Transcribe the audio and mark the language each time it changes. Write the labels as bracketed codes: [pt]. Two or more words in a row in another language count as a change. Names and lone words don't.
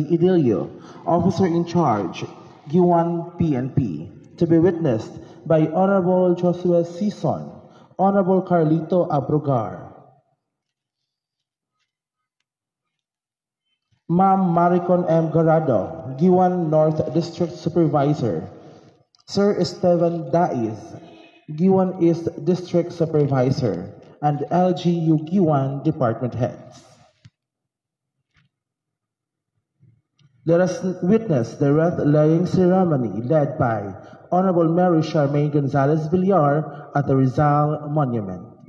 [en] Idilio, Officer in Charge, Giwan PNP, to be witnessed by Honorable Josue Sison, Honorable Carlito Abrugar, Ma'am Maricon M. Garado, Giwan North District Supervisor, Sir Esteban Dais, Giwan East District Supervisor, and LGU Giwan Department Heads. Let us witness the wreath-laying ceremony led by Honorable Mary Charmaine Gonzalez Villar at the Rizal Monument.